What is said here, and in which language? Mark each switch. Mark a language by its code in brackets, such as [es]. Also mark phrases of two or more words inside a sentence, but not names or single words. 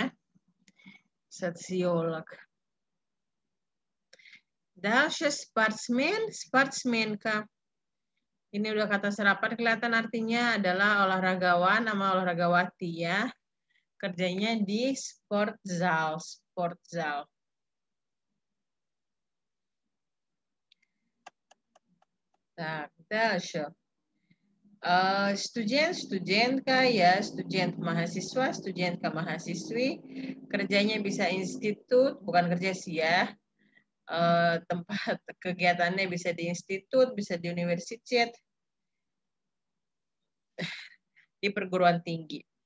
[id] Sosiolog. Дальше sportsman, sportsman kah? Ini udah kata serapan, kelihatan artinya adalah olahragawan sama olahragawati ya. Kerjanya di sportzal, sportzal. [ru] Так, дальше. [id] Studentka ya, student mahasiswa, studentka mahasiswi. Kerjanya bisa institut, bukan kerja sih ya. Tempat kegiatannya bisa di institut, bisa di universitas, di perguruan tinggi.